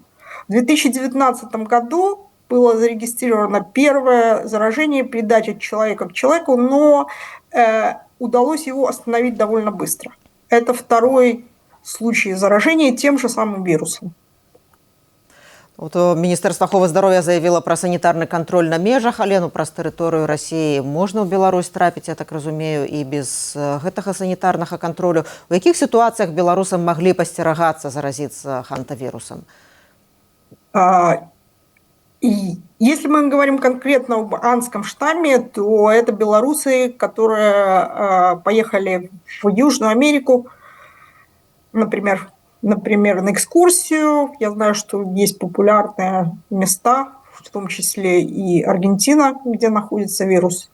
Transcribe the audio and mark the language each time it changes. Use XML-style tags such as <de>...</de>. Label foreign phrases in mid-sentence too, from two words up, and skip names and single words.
<ru>В 2019 году было зарегистрировано первое заражение, передача от человека к человеку, но удалось его остановить довольно быстро. Это второй случай заражения тем же самым вирусом.</ru> <be>Вот Міністэрства аховы здароўя заявіла пра санітарны кантроль на межах, але праз тэрыторыю Расіі можна ў Беларусь трапіць, я так разумею, і без гэтага санітарнага кантролю. У якіх сітуацыях беларусам маглі пасцерагацца заразіцца хантавірусам?</be> <ru>И если мы говорим конкретно об андском штамме, то это белорусы, которые поехали в Южную Америку, например, на экскурсию. Я знаю, что есть популярные места, в том числе и Аргентина, где находится вирус.</ru>